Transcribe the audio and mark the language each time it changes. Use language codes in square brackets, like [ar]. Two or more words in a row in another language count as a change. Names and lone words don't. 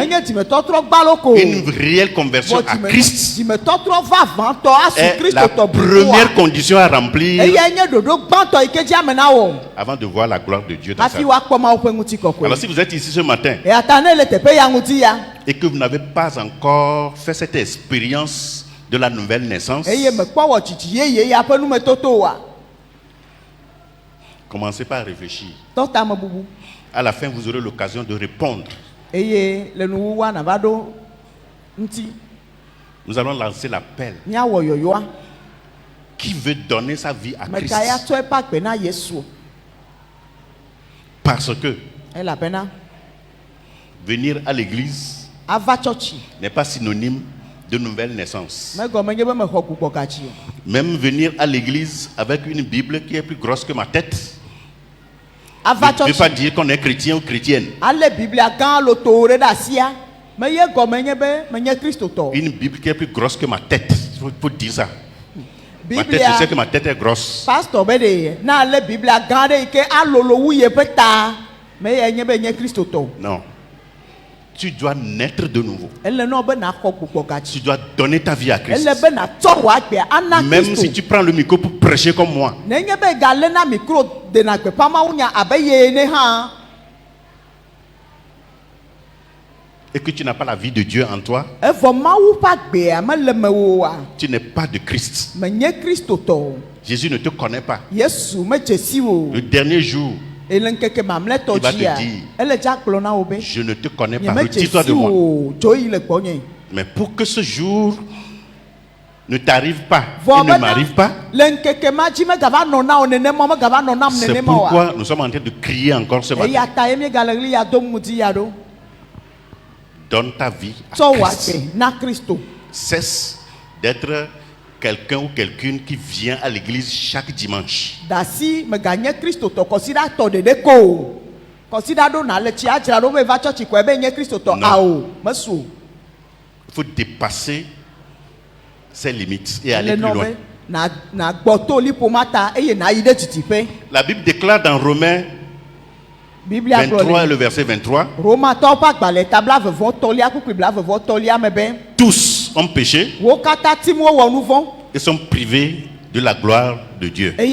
[ee] Menye dzimetɔ trɔ gbalo ko. [fr] une réelle conversion à Christ [ee] Dzimetɔ trɔ va vã tɔ asu [fr] est [ee] Kristo [fr] la [ee] tɔ [fr] première condition à remplir [ee] Eya nye ɖoɖo gbãtɔ yi ke dzi ame na wò. [fr] avant de voir la gloire de Dieu dans sa [ee] Hafi [fr] vie. [ee] woakpɔ Mawu ƒe ŋutikɔkɔe. [fr] Alors si vous êtes ici ce matin [ee] Eya ta ne le teƒe ya ŋuti ya, [fr] et que vous n'avez pas encore fait cette expérience de la nouvelle naissance, [ee] eye mekpɔ wɔ tsitsi yeye ya ƒe numetoto oa, [fr] commencez par réfléchir. [ee] tɔ tame bubu. [fr] À la fin, vous aurez l'occasion de répondre. [ee] Eye le nuwuwa nava ɖo ŋuti, [fr] Nous allons lancer l'appel. [ee] míawɔ yɔyɔa. [fr] Qui veut donner sa vie à Christ? [ee] Meka ya tsɔ eƒe agbe na Yesu. [fr] Parce que [ee] Elabena [fr] venir à l'église [ee] ava tsɔtsi. [fr] n'est pas synonyme de nouvelle naissance. [ee] Megɔme nye be mexɔ gbugbɔ gatsi o. [fr] Même venir à l'église avec une Bible qui est plus grosse que ma tête [ee] Ava [fr] ne veut pas [ee] tsɔtsi. [fr] dire qu'on est chrétien ou chrétienne. [ee] Ale Biblia gã loto ɖe asia. Meye gɔme nye be menye kristotɔ. [fr] Une Bible qui est plus grosse que ma tête. Il faut dire ça. Ma tête, [ee] Biblia [fr] je sais que ma tête est grosse. [ee] pastor be de na ale Biblia gã ɖe yi ke alolo wu ye ƒe ta. Meye nye be nye kristotɔ. [fr] Non. Tu dois naître de nouveau. [ee] Ele nɔ be naxɔ gbugbɔ gatsi. [fr] Tu dois donner ta vie à Christ. [ee] Ele be natsɔ wò agbea ana [fr] Même si [ee] Kristo. [fr] tu prends le micro pour prêcher comme moi, [ee] Nenye be gale na mikro dena gbeƒã mawu nya abe ye ne hã. [fr] et que tu n'as pas la vie de Dieu en toi, [ee] Evɔ mawu ƒe agbea mele mewò oa. [fr] tu n'es pas de Christ. [ee] Menye kristotɔ. [fr] Jésus ne te connaît pas. [ee] Yesu medze si wò. [fr] Le dernier jour, [ee] Ele ŋkeke mamlɛtɔ [fr] Il va te [ee] dzia. [fr] dire, [ee] Ele dza gblɔ na wo be. [fr] je ne te connais pas. [ee] Nyemedze [fr] Retire-toi [ee] si [fr] de moi. [ee] wò. Dzo yi le gbɔnye. [fr] Mais pour que ce jour ne t'arrive pas [ee] Vɔ [fr] et ne [ee] bena [fr] m'arrive pas, [ee] le ŋkeke ma dzi megava nɔ na wo nenema, megava nɔ nam [fr] c'est [ee] nenema oa. [fr] pourquoi nous sommes en train de crier encore ce matin. [ee] Eya ta ye miegale ɣli ya dom ŋuti ya ɖo. [fr] Donne ta vie [ee] Tsɔ [fr] à [ee] wò [fr] Christ. [ee] agbe na Kristo. [fr] Cesse d'être quelqu'un ou quelqu'une qui vient à l'église chaque dimanche. [ee] Dasi meganye kristotɔ kɔsiɖa tɔ ɖeɖe ko o. Kɔsiɖa ɖo na le tsi adzra ɖo be va tsɔtsi kɔe be nye kristotɔ [fr] Non. [ee] ao mesu o. [fr] Il faut dépasser ses limites et aller plus loin. La Bible déclare dans Romains 23 et le verset 23, tous ont péché et sont privés de la gloire de Dieu.